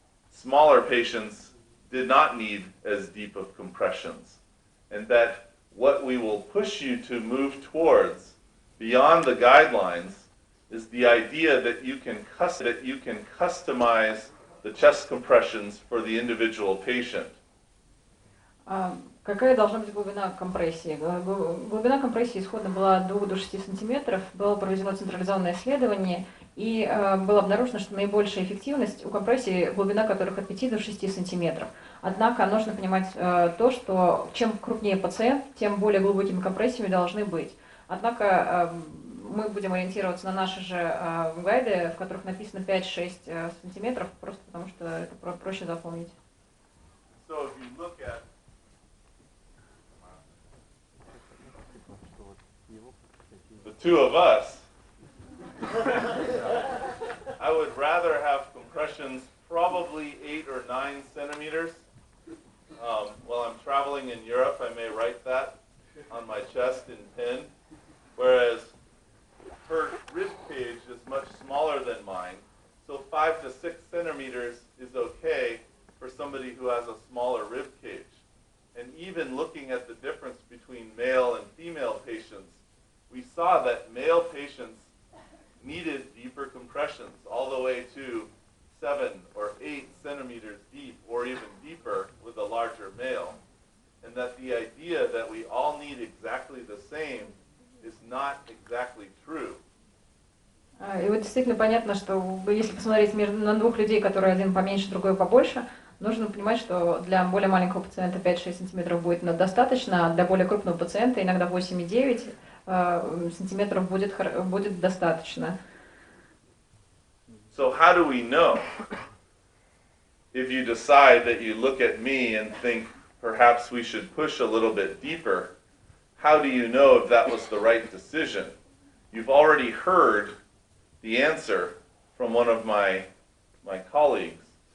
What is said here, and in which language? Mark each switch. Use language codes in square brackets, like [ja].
[en] Smaller patients did not need as deep of compressions. And that what we will push you to move towards beyond the guidelines is the idea that you can customize the chest compressions for the individual patient. [ru] Какая должна быть глубина компрессии? Глубина компрессии исходно была от 2 до 6 сантиметров. Было проведено централизованное исследование, и было обнаружено, что наибольшая эффективность у компрессий, глубина которых от 5 до 6 сантиметров. Однако нужно понимать то, что чем крупнее пациент, тем более глубокими компрессиями должны быть. Однако мы будем ориентироваться на наши же гайды, в которых написано 5-6 сантиметров, просто потому что это проще запомнить. [en] So if you look at the two of us, I would rather have compressions probably 8 or 9 centimeters. While I'm traveling in Europe, I may write that on my chest in pen, whereas her rib cage is much smaller than mine, so 5 to 6 centimeters is okay for somebody who has a smaller rib cage. And even looking at the difference between male and female patients, we saw that male patients needed deeper compressions, all the way to 7 or 8 centimeters deep, or even deeper with a larger male. And that the idea that we all need exactly the same is not exactly true. [ru] И вот действительно понятно, что если посмотреть на двух людей, которые один поменьше, другой побольше, нужно понимать, что для более маленького пациента 5-6 сантиметров будет достаточно, а для более крупного пациента иногда 8,9 сантиметров будет достаточно. [en] So how do we know? If you decide that you look at me and think perhaps we should push a little bit deeper, how do you know if that was the right decision? You've already heard the answer from one of my colleagues.